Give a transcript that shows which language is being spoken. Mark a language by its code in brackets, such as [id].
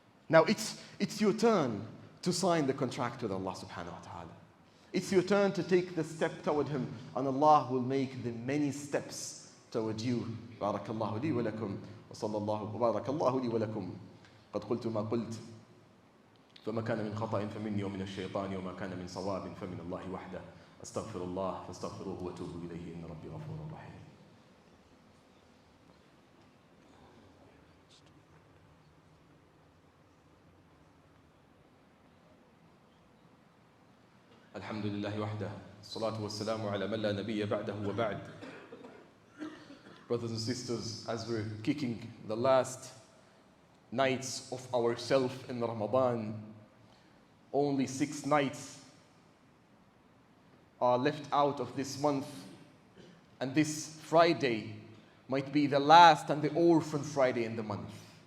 [en] Now it's your turn to sign the contract with Allah subhanahu wa ta'ala. It's your turn to take the step toward Him, and Allah will make the many steps toward you. [ar] Barakallahu li wa lakum, wa sallallahu wa barakallahu li wa lakum. قد قلت ما قلت فما كان من خطأ فمني ومن الشيطان وما كان من صواب فمن الله وحده أستغفر الله فاستغفروه وتوبوا إليه إن ربي غفور رحيم. الحمد لله وحده الصلاة والسلام على من لا نبي بعده وبعد. [en] Brothers and sisters, as we're kicking the last nights of ourselves in Ramadan, only 6 nights are left out of this month, and this Friday might be the last and the orphan Friday in the month.